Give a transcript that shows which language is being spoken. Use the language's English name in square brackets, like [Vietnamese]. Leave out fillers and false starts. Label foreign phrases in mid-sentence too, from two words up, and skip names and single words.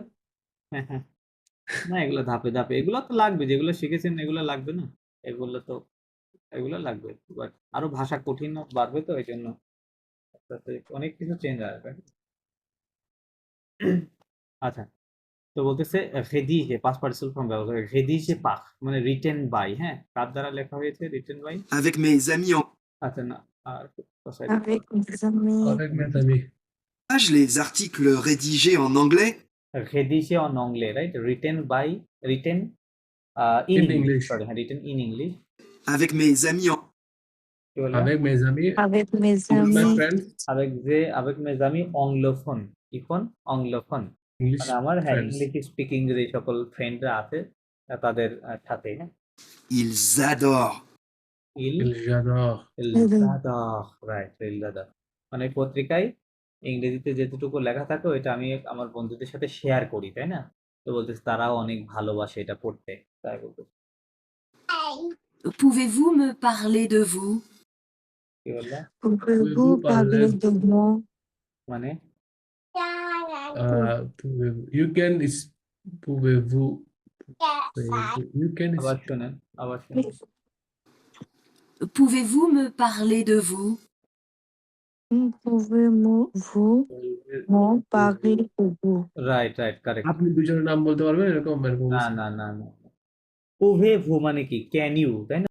[Bangla] না, এগুলো ধাপে ধাপে, এগুলো তো লাগবে, যেগুলো শিখেছেন এগুলো লাগবে না, এগুলো লাগবে, বাট আরো ভাষা কঠিন বাড়বে তো এই জন্য তাতে অনেক কিছু চেঞ্জ আসবে। আচ্ছা, তো বলতেছে রেদিজে [English] past participle form [Bangla] ব্যবহার করে, রেদিজে পাক মানে [English] written by, [Bangla] হ্যাঁ, কার দ্বারা লেখা হয়েছে [English] written by? [French] avec mes amis en [Bangla] আচ্ছা না, আর [French] avec mes amis, Avec mes amis. page, les articles rédigés en anglais rédigé en anglais, [English] right, written by, written in In ইংলিশ, English. সরি, হ্যাঁ, written in English, [French] avec mes amis en [Bangla] কি বললাম? [French] Avec mes amis. avec mes [English] With my [French] amis, [English] friends. [French] avec mes amis অংলোফোন, কি ফোন? অংলোফোন, [English] English [Bangla] মানে আমার, হ্যাঁ, [English] friends. English speaking [Bangla] যে সকল ফ্রেন্ডরা আছে তাদের সাথে, হ্যাঁ। [French] ils adorent. J'adore. [Bangla] রাইট, মানে পত্রিকায় ইংরেজিতে যেটুকু লেখা থাকে ওইটা আমি আমার বন্ধুদের সাথে শেয়ার করি, তাই না? তো বলতেছে তারাও অনেক ভালোবাসে এটা পড়তে, তাই বলতেছে। [French] Pouvez-vous me parler de vous? [Bangla] কি বললা? [French] pouvez-vous parler de moi? [Bangla] মানে [English] You can is pouvez-vous you can [Bangla] আবার শুনেন, আবার শুনেন। [French] Pouvez-vous me parler de vous? Pouvez-vous m'en parler de vous? [English] right right, correct. [Bangla] আপনি দুজনের নাম বলতে পারবেন এরকম এরকম না না না না, [French] pouvez vous [Bangla] মানে কি? [English] can you, [Bangla] তাই না?